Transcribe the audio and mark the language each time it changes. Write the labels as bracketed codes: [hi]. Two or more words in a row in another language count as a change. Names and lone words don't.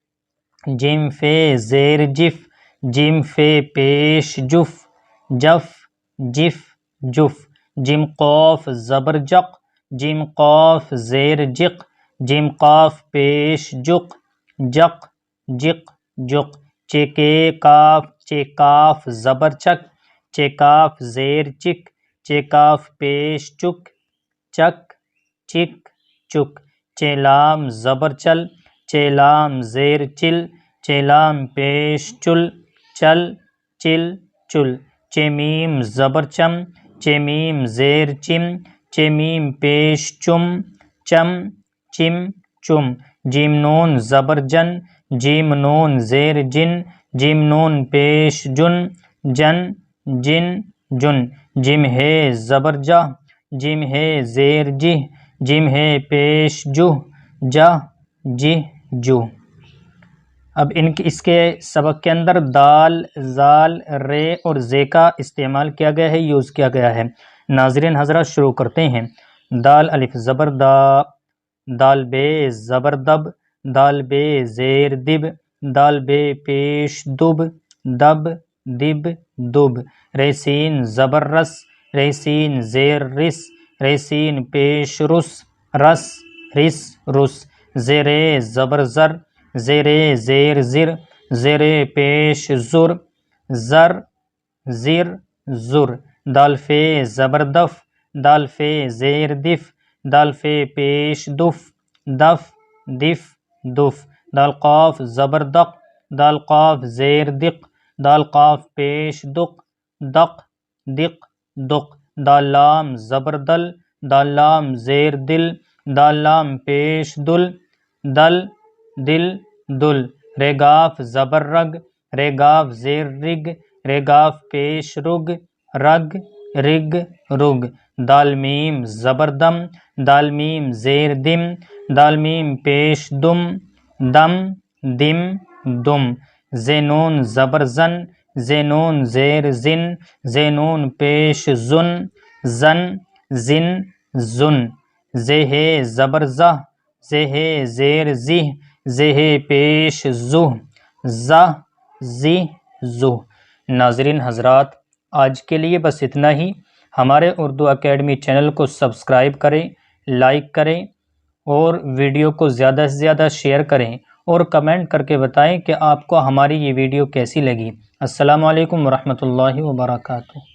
[ur] جیم فے زیر جف، جیم فے پیش جف، جف، جف، جف، جیم قاف زبر جق، جیم قاف زیر جق، جیم قاف پیش جق، جق، جق، جق، چے کاف، چے کاف زبر چک، چے کاف زیر چک، چے کاف پیش چک، چک، چک، چک، چے لام زبر چل، چے لام زیر چل، چے لام پیش چل، چل، چل، چل، چے میم زبر چم، چے میم زیر چم، چے میم پیش چم، چم، چم، چم، جیم نون زبر جن، جیم نون زیر جن، جیم نون پیش جن، جن، جن، جن، جیم ہے زبر جہ، جیم ہے زیر جہ، جیم ہے پیش جہ، جہ، جہ، جو۔ اب اس کے سبق کے اندر دال، زال، رے اور زے کا استعمال کیا گیا ہے، یوز کیا گیا ہے۔ ناظرین حضرات شروع کرتے ہیں۔ دال الف زبر دا، دال بے زبر دب، دال بے زیر دب، دال بے پیش دب، دب، دب، دب، رے سین زبر رس، رے سین زیر رس، رے سین پیش رس، رس، رس، رس، زیرے زبر زر، زیرے زیر زر، زیرے پیش زر، زر، زر، زر، دال فے زبر دف، دال فے زیر دف، دال فے پیش دف، دف، دف، دف، دال قاف زبر دق، دال قاف زیر دق، دال قاف پیش دق، دق، دق، دق، دال لام زبر دل، دال لام زیر دل، دال لام پیش دل، دل، دل، دل، رے گاف زبر رگ، رے گاف زیر رگ، رے گاف پیش رگ، رگ، رگ، رگ، دال میم زبر دم، دال میم زیر دم، دال میم پیش دم، دم، دم، دم، زے نون زبر زن، زے نون زیر زن، زے نون پیش زن، زن، زن، زن، زے ہے زبر زہ، زے ہے زیر زہ، زے ہے پیش زہ، زہ، زہ، زہ۔ ناظرین حضرات، آج کے لیے بس اتنا ہی۔ ہمارے اردو اکیڈمی چینل کو سبسکرائب کریں، لائک کریں اور ویڈیو کو زیادہ سے زیادہ شیئر کریں، اور کمنٹ کر کے بتائیں کہ آپ کو ہماری یہ ویڈیو کیسی لگی۔ السلام علیکم ورحمۃ اللہ وبرکاتہ۔